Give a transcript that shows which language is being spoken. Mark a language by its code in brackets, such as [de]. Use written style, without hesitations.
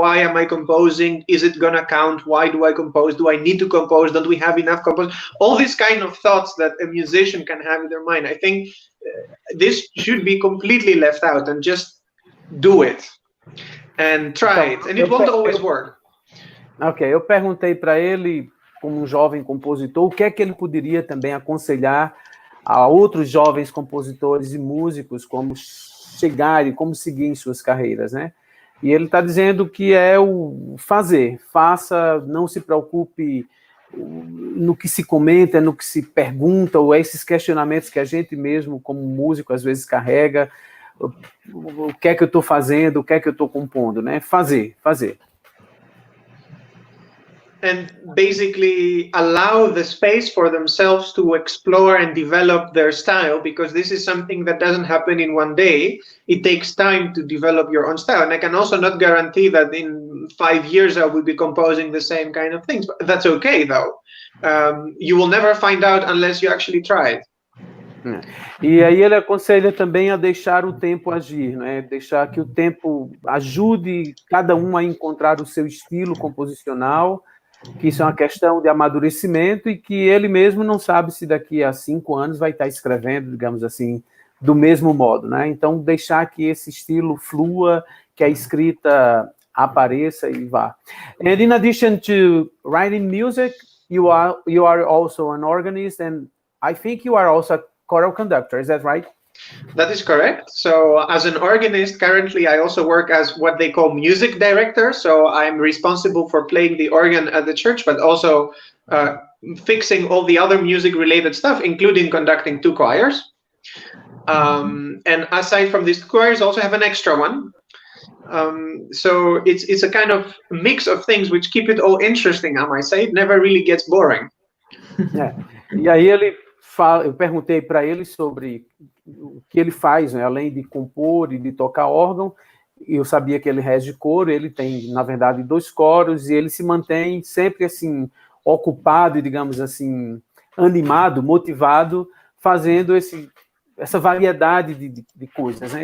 [en] Why am I composing? Is it gonna count? Why do I compose? Do I need to compose? Don't we have enough compose? All these kind of thoughts that a musician can have in their mind. I think this should be completely left out and just do it and try it. And it won't always work. [pt] Ok, eu perguntei para ele, como um jovem compositor, o que é que ele poderia também aconselhar a outros jovens compositores e músicos, como chegarem, como seguir em suas carreiras, né? E ele está dizendo que é o faça, não se preocupe no que se comenta, no que se pergunta, ou esses questionamentos que a gente mesmo, como músico, às vezes carrega, o que é que eu estou fazendo, o que é que eu estou compondo, né? Fazer. [en] And basically allow the space for themselves to explore and develop their style, because this is something that doesn't happen in one day. It takes time to develop your own style. And I can also not guarantee that in 5 years I will be composing the same kind of things, but that's okay though. You will never find out unless you actually try it. [pt] E aí ele aconselha também a deixar o tempo agir, né? Deixar que o tempo ajude cada um a encontrar o seu estilo composicional, que isso é uma questão de amadurecimento e que ele mesmo não sabe se daqui a 5 anos vai estar escrevendo, digamos assim, do mesmo modo, né? Então, deixar que esse estilo flua, que a escrita apareça e vá. [en] And in addition to writing music, you are also an organist, and I think you are also a choral conductor, is that right? That is correct. So as an organist, currently I also work as what they call music director. So I'm responsible for playing the organ at the church, but also fixing all the other music related stuff, including conducting 2 choirs. And aside from these choirs, I also have an extra one. So it's a kind of mix of things which keep it all interesting, I might say. It never really gets boring. [pt] E aí eu perguntei para ele sobre o que ele faz, né, além de compor e de tocar órgão. Eu sabia que ele rege coro, ele tem, na verdade, 2 coros, e ele se mantém sempre, assim, ocupado e, digamos assim, animado, motivado, fazendo essa variedade de coisas, né?